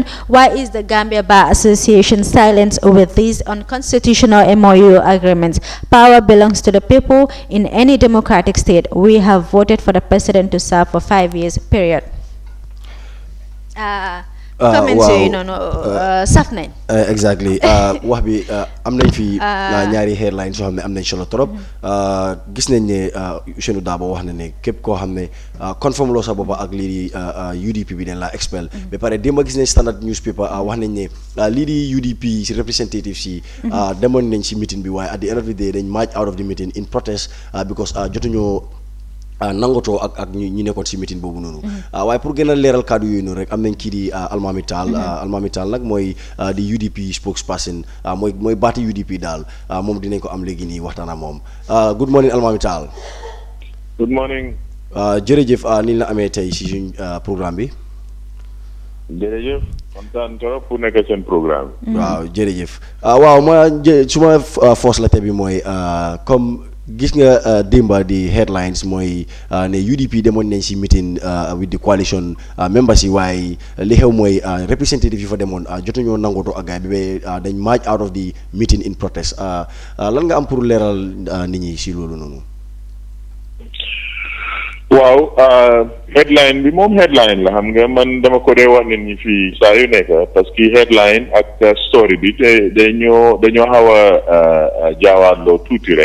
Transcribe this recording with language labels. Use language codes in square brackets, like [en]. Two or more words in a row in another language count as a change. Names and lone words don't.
[en] Why is the Gambia Bar Association silent with these unconstitutional MOU agreements? Power belongs to the people. In any democratic state, we have voted for the president to serve for 5 years, period. [wo] Comments yooyu noonu saf nañ. Exactly wax bi am nañ fi ñaari headlines yoo xam ne am nañ solo trop gis nañ ne Ousseynou Dabo wax na ne képp koo xam ne conforme loo sa boppa ak lii di UDP bi dañ la expel ba pare démb gis nañ Standard newspaper wax nañ ne lii di UDP si representatives yi demoon nañ si meeting bi waaye [en] at the end of the day [wo] dañ [en] march out of the meeting in protest because [wo] jotuñoo nangotoo ak ñi nekkoon si meeting boobu noonu waaye pour gën a leeral kàddu yooyu noonu rek am nañ kii di Almami Tall nag mooy di UDP spokesperson mooy baati UDP daal moom dinañ ko am léegi nii waxtaan ak moom [en] good morning [wo] Almami Tall. [en] Good morning. [wo] jërëjëf ni la amee tey si suñ programme bi. jërëjëf kontaan trop pour nekk seen programme. waaw jërëjëf waaw suma force la te bi mooy comme gis nga démba di headlines mooy ne UDP demoon nañ si [en] meeting with the coalition members [wo] yi waaye li xew mooy representative yi fa demoon jotuñoo nangooto ak gaay bi ba dañ [en] march out of the meeting in protest [wo] lan nga am pour leeral nit ñi si loolu noonu. waaw headline bi moom headline la xam nga man dama ko dee wax nit ñi fii saa yu nekk [fr] parce que [wo] headline ak story bi te dañoo xaw a jaawaarloo tuuti rek.